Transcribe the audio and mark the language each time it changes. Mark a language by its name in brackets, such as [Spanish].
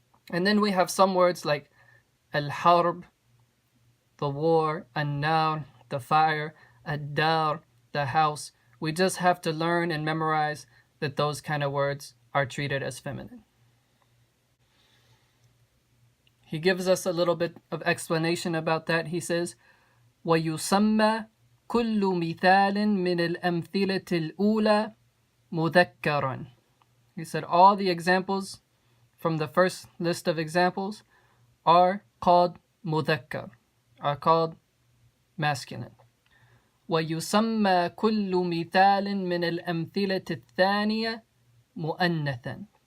[English] And then we have some words like al-harb, the war, an-nar, the fire, ad-dar, the house. We just have to learn and memorize that those kind of words are treated as feminine. He gives us a little bit of explanation about that. He says, [Arabic] وَيُسَمَّى كُلُّ مِثَالٍ مِنَ الْأَمْثِلَةِ الْأُولَى مُذَكَّرًا. [English] He said all the examples from the first list of examples are called mudhakkar, are called masculine. [Arabic] وَيُسَمَّى كُلُّ مِثَالٍ مِنَ الْأَمْثِلَةِ الثَّانِيَةِ مُؤَنَّثًا.